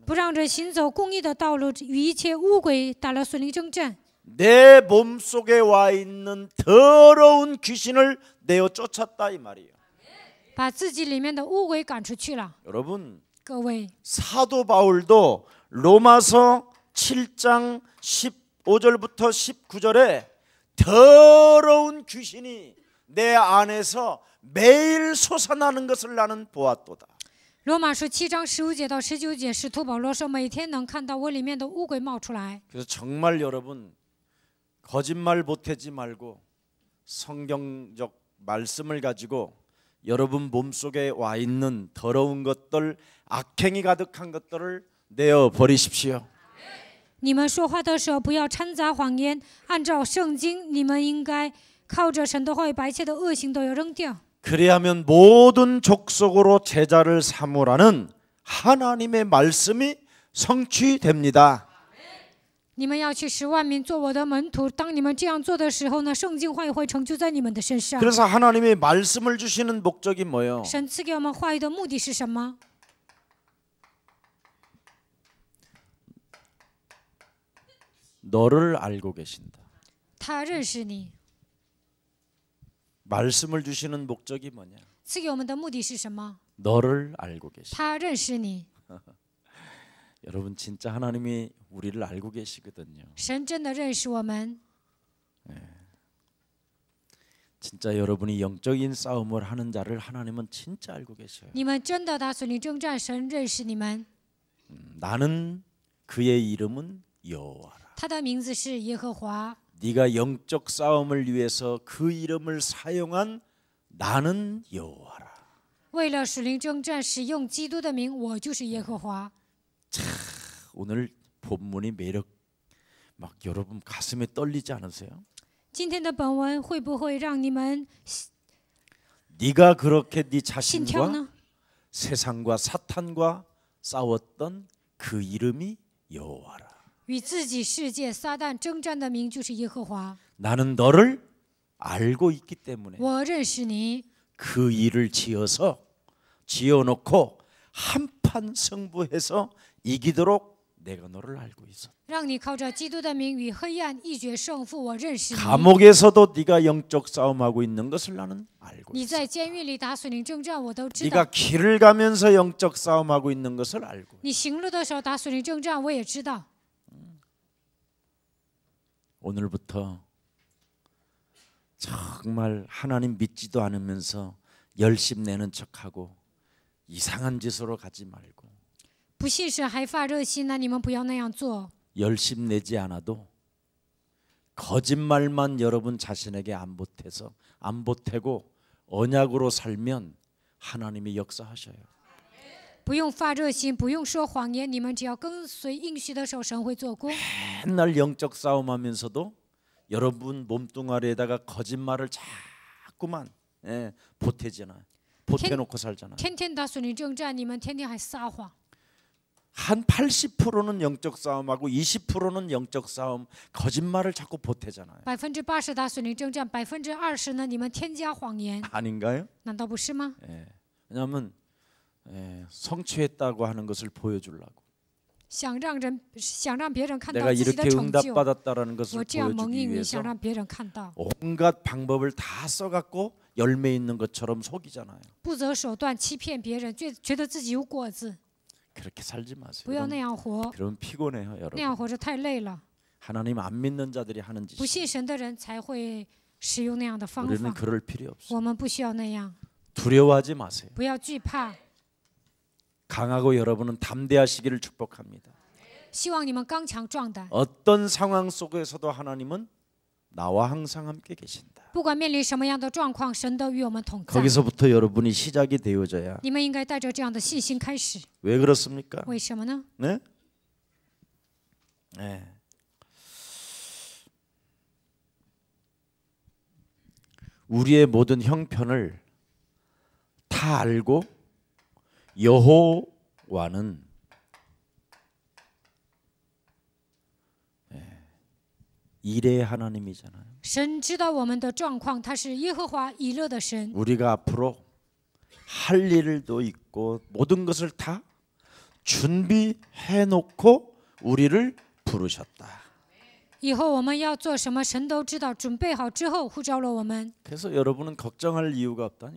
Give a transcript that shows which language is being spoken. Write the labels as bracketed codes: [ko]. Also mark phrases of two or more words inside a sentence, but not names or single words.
[zh] 不让人行走公义的道路，与一切污鬼打了属灵征战。 [ko] 내 몸속에 와 있는 더러운 귀신을 내어 쫓았다 이 말이에요. [zh] 把自己里面的污鬼赶出去了。 [ko] 여러분 [zh] 各位， [ko] 사도 바울도 로마서 7장 15절부터 19절에 더러운 귀신이 내 안에서 매일 솟아나는 것을 나는 보았도다. [zh] 罗马书7章15节到19节，使徒保罗说，每天能看到我里面的污鬼冒出来。 [ko] 그래서 정말 여러분 거짓말 보태지 말고 성경적 말씀을 가지고 여러분 몸속에 와 있는 더러운 것들, 악행이 가득한 것들을 내어 버리십시오. [zh] 你们说话的时候不要掺杂谎言，按照圣经，你们应该靠着神的话语，把一切的恶行都要扔掉。 [ko] 그래야면 모든 족속으로 제자를 삼으라는 하나님의 말씀이 성취됩니다. [zh] 你们要去10万民做我的门徒。当你们这样做的时候呢，圣经话语会成就在你们的身上。 [ko] 그래서 하나님의 말씀을 주시는 목적이 뭐예요? [zh] 神赐给我们话语的目的是什么？ [ko] 너를 알고 계신다. [zh] 他认识你。 [ko] 말씀을 주시는 목적이 뭐냐? [zh] 赐给我们的目的是什么？ [ko] 너를 알고 계신다. [zh] 他认识你。 [ko] 여러분 진짜 하나님이 우리를 알고 계시거든요. [zh] 神真的认识我们。 [ko] 진짜 여러분이 영적인 싸움을 하는 자를 하나님은 진짜 알고 계셔요. [zh] 你们真的打属灵征战，神认识你们。 [ko] 나는 그의 이름은 여호와라. [zh] 他的名字是耶和华。 [ko] 네가 영적 싸움을 위해서 그 이름을 사용한 나는 여호와라. [zh] 为了属灵征战，使用基督的名，我就是耶和华。 [ko] 오늘 본문이 매력 막 여러분 가슴에 떨리지 않으세요? [zh] 今天的本文会不会让你们 [ko] 네가 그렇게 네 [zh] 心跳 [ko] 자신과 [zh] 呢？ [ko] 세상과 사탄과 싸웠던 그 이름이 여호와라. [zh] 与自己世界撒旦征战的名就是耶和华。 [ko] 나는 너를 알고 있기 때문에 [zh] 我认识你， [ko] 그 일을 지어놓고 한판 승부해서 이기도록 내가 너를 알고 있어. [zh] 让你靠着基督的名与黑暗一决胜负。我认识你。 [ko] 감옥에서도 네가 영적 싸움하고 있는 것을 나는 알고 [zh] 你 [ko] 있어. [zh] 在监狱里打属灵征战，我都知道。 [ko] 네가 길을 가면서 영적 싸움하고 있는 것을 알고. [zh] 你行路的时候打属灵征战，我也知道。 [ko] 오늘부터 정말 하나님 믿지도 않으면서 열심 내는 척하고 이상한 짓으로 가지 말고 [zh] 不信神还发热心，那你们不要那样做。 [ko] 열심 내지 않아도 거짓말만 여러분 자신에게 안 보태고 언약으로 살면 하나님이 역사하셔요. [zh] 不用发热心，不用说谎言，你们只要跟随应许的时候，神会做工。 [ko] 맨날 영적 싸움하면서도 여러분 몸뚱아리에다가 거짓말을 자꾸만 보태놓고 살잖아요. [zh] 天天打属灵征战，你们天天还撒谎。 [ko] 한 80%는 영적 싸움하고 20%는 영적 싸움 거짓말을 자꾸 보태잖아요. [zh] 80% 打属灵征战，20%呢，你们添加谎言， [ko] 아닌가요? [zh] 难道不是吗？ [ko] 왜냐하면 성취했다고 하는 것을 보여주려고. [zh] 想让别人看到 [ko] 내가 [zh] 自己的 [ko] 이렇게 [zh] 成就， [ko] 응답받았다라는 것을 [zh] 我这样蒙 [ko] 보여주기 [zh] 应允， [ko] 위해서 [zh] 想让别人看到， [ko] 온갖 방법을 다 써갖고 열매 있는 것처럼 속이잖아요. [zh] 不择手段欺骗别人，觉得自己有果子， [ko] 그렇게 살지 마세요. [zh] 不要那样活， [ko] 그러면 피곤해요, [zh] 那样 [ko] 여러분. [zh] 活着太累了。 [ko] 하나님 안 믿는 자들이 하는 [zh] 不 [ko] 짓이. [zh] 信神的人才会使用那样的方 [ko] 우리는 [zh] 法， [ko] 그럴 필요 없어요. [zh] 我们不需要那样， [ko] 두려워하지 마세요. [zh] 不要惧怕。 [ko] 강하고 여러분은 담대하시기를 축복합니다. [zh] 希望你们刚强壮胆， [ko] 어떤 상황 속에서도 하나님은 나와 항상 함께 계신다. [zh] 不管面临什么样的状况，神都与我们同在。 [ko] 거기서부터 여러분이 시작이 되어져야. [zh] 你们应该带着这样的信心开始。 [ko] 왜 그렇습니까? [zh] 为什么呢？ [ko] 네? 네. 우리의 모든 형편을 다 알고 여호와는 일의 하나님이잖아요. [zh] 神知道我们的状况，他是耶和华以勒的神。 [ko] 우리가 앞으로 할 일도 있고 모든 것을 다 준비해 놓고 우리를 부르셨다. [zh] 以后我们要做什么，神都知道，准备好之后呼召了我们。 [ko] 그래서 여러분은 걱정할 이유가 없다니까.